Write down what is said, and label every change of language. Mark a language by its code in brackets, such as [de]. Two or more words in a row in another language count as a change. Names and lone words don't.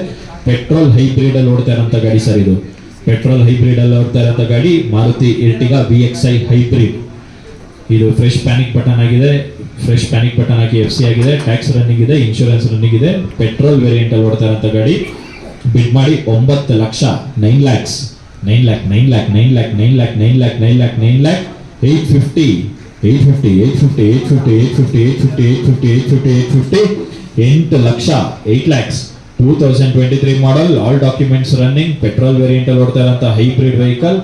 [en] petrol hybrid [kn] ಅಲ್ಲಿ ಓಡ್ತಾ ಇರೋಂಥ ಗಾಡಿ ಸರ್. ಇದು [en] petrol hybrid [kn] ಅಲ್ಲಿ ಓಡ್ತಾ ಇರೋಂಥ ಗಾಡಿ ಮಾರುತಿ ಎರ್ಟಿಗಾ VXI ಹೈಬ್ರಿಡ್. ಇದು [en] fresh panic button [kn] ಆಗಿದೆ. [en] fresh panic button [kn] ಹಾಕಿ FC ಆಗಿದೆ. [en] tax running [kn] ಇದೆ, [en] insurance running [kn] ಇದೆ. [en] petrol variant [kn] ಅಲ್ಲಿ ಓಡ್ತಾ ಇರೋಂಥ ಗಾಡಿ. ಬಿಡ್ ಮಾಡಿ 9 ಲಕ್ಷ 9 lakhs 9 lakh 9 lakh 9 lakh 9 lakh 9 lakh 9 lakh 9 lakh 850 850 850 850 850 850 850 850 8 ಲಕ್ಷ 8 lakhs 2023 ಮಾಡಲ್, [en] all documents running, petrol variant [kn] ಅಲ್ಲಿ ಓಡ್ತಾ ಇರೋಂಥ [en] hybrid vehicle.